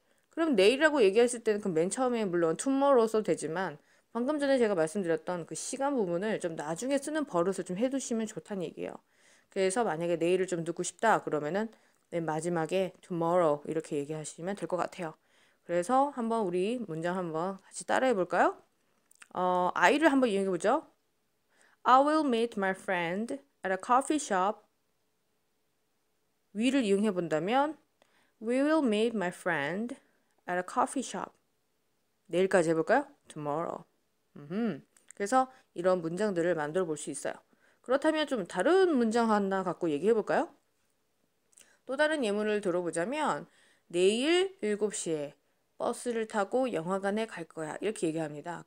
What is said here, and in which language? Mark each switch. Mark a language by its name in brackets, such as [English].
[Korean] 그럼 내일이라고 얘기했을 때는 그 맨 처음에 물론 tomorrow 써도 되지만 방금 전에 제가 말씀드렸던 그 시간 부분을 좀 나중에 쓰는 버릇을 좀 해두시면 좋다는 얘기예요. 그래서 만약에 내일을 좀 듣고 싶다 그러면은 맨 마지막에 tomorrow 이렇게 얘기하시면 될 것 같아요. 그래서 한번 우리 문장 한번 같이 따라해 볼까요? I를 한번 이용해 보죠. [English] I will meet my friend at a coffee shop. we를 이용해 본다면 We will meet my friend at a coffee shop. [Korean] 내일까지 해볼까요? Tomorrow. 그래서 이런 문장들을 만들어 볼 수 있어요. 그렇다면 좀 다른 문장 하나 갖고 얘기해 볼까요? 또 다른 예문을 들어보자면 내일 7시에 버스를 타고 영화관에 갈 거야. 이렇게 얘기합니다.